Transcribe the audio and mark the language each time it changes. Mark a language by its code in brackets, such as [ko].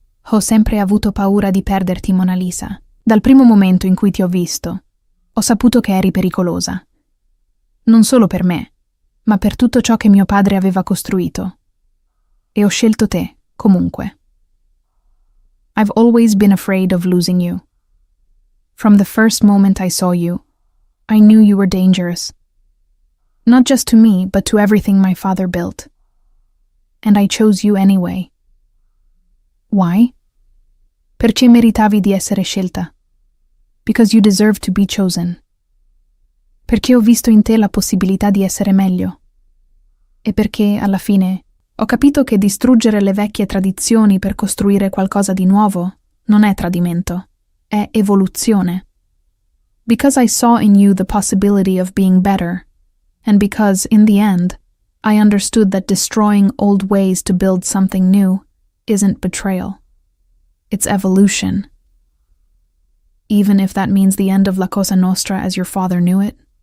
[it] Ho sempre avuto paura di perderti, Mona Lisa. Dal primo momento in cui ti ho visto, ho saputo che eri pericolosa. Non solo per me, ma per tutto ciò che mio padre aveva costruito. E ho scelto te, comunque. [en] I've always been afraid of losing you. From the first moment I saw you, I knew you were dangerous. Not just to me, but to everything my father built. And I chose you anyway. Why? [it] Perché meritavi di essere scelta. [en] Because you deserve to be chosen. [it] Perché ho visto in te la possibilità di essere meglio. E perché, alla fine, ho capito che distruggere le vecchie tradizioni per costruire qualcosa di nuovo non è tradimento, è evoluzione. [en] Because I saw in you the possibility of being better, and because, in the end, I understood that destroying old ways to build something new isn't betrayal. It's evolution. Even if that means the end of La Cosa Nostra as your father knew it.